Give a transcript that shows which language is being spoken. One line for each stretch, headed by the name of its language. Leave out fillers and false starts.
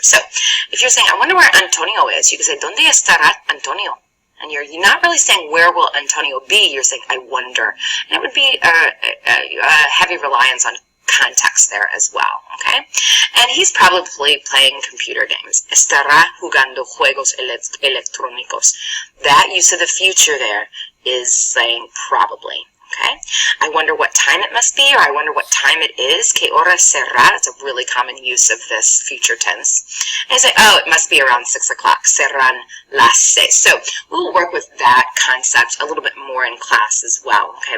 English: So if you're saying, I wonder where Antonio is, you can say,
Spanish: ¿Dónde estará Antonio?
English: And you're not really saying, where will Antonio be? You're saying, I wonder. And it would be a heavy reliance on context there as well, okay? And he's probably playing computer games.
Spanish: Estará jugando juegos electrónicos.
English: That use of the future there is saying probably, okay? I wonder what time it must be, or I wonder what time it is.
Spanish: ¿Qué hora será?
English: That's a really common use of this future tense. And I say, oh, it must be around 6 o'clock.
Spanish: Serán las 6.
English: So we'll work with that concept a little bit more in class as well, okay?